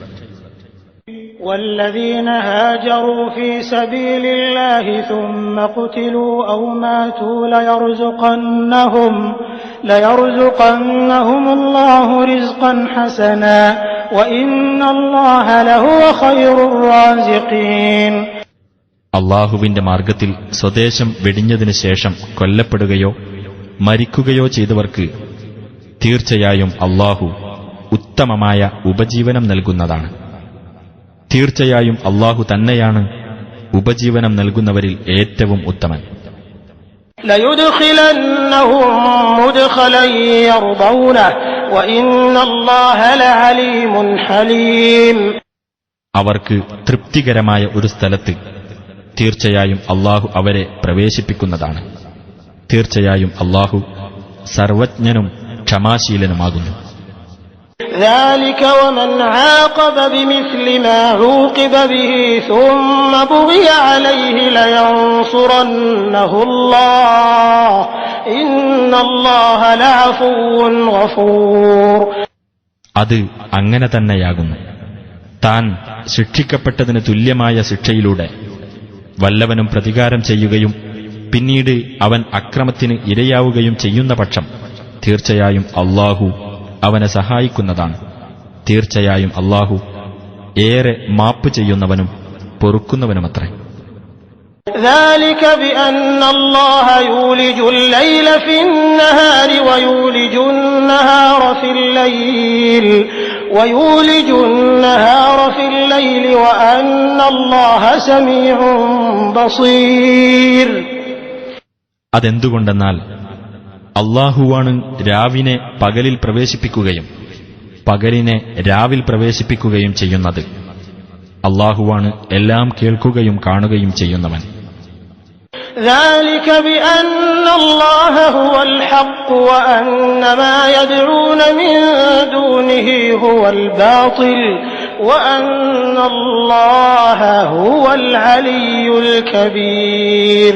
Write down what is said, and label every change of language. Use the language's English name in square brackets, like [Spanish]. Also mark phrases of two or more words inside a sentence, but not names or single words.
[Arabic] والذين هاجروا في سبيل الله ثم قتلوا أو ماتوا ليرزقنهم الله رزقا حسنا وإن الله لهو خير الرازقين. [Malayalam] അള്ളാഹുവിന്റെ മാർഗത്തിൽ സ്വദേശം വെടിഞ്ഞതിനു ശേഷം കൊല്ലപ്പെടുകയോ മരിക്കുകയോ ചെയ്തവർക്ക് തീർച്ചയായും അള്ളാഹു ഉത്തമമായ ഉപജീവനം നൽകുന്നതാണ്. തീർച്ചയായും അല്ലാഹു തന്നെയാണ് ഉപജീവനം നൽകുന്നവരിൽ ഏറ്റവും ഉത്തമൻ. [Arabic] ليدخلنهم مدخلا يرضونه وإن الله لعليم حليم. [Malayalam] അവർക്ക് തൃപ്തികരമായ ഒരു സ്ഥലത്ത് തീർച്ചയായും അല്ലാഹു അവരെ പ്രവേശിപ്പിക്കുന്നതാണ്. തീർച്ചയായും അല്ലാഹു സർവജ്ഞനും ക്ഷമാശീലനുമാകുന്നു. [Arabic] ذلك ومن عاقب بمثل ما عوقب به ثم بغي عليه لينصرنه الله إن الله لعفو غفور. [Malayalam] അത് അങ്ങനെ തന്നെയാകുന്നു. താൻ ശിക്ഷിക്കപ്പെട്ടതിന് തുല്യമായ ശിക്ഷയിലൂടെ വല്ലവനും പ്രതികാരം ചെയ്യുകയും പിന്നീട് അവൻ അക്രമത്തിന് ഇരയാവുകയും ചെയ്യുന്ന പക്ഷം തീർച്ചയായും അല്ലാഹു അവനെ സഹായിക്കുന്നതാണ്. തീർച്ചയായും അല്ലാഹു ഏറെ മാപ്പ് ചെയ്യുന്നവനും പൊറുക്കുന്നവനുമത്രേ. [Arabic] ذلك بأن الله يولج الليل في النهار ويولج النهار في الليل وأن الله سميع بصير. [Malayalam] അതെന്തുകൊണ്ടെന്നാൽ അല്ലാഹുവാണ് രാവിനെ പകലിൽ പ്രവേശിപ്പിക്കുകയും പകലിനെ രാവിൽ പ്രവേശിപ്പിക്കുകയും ചെയ്യുന്നത്. അല്ലാഹുവാണ് എല്ലാം കേൾക്കുകയും കാണുകയും ചെയ്യുന്നവൻ. [Arabic] ذلك بأن الله هو الحق وأن ما يدعون من دونه هو الباطل وأن الله هو العلي الكبير.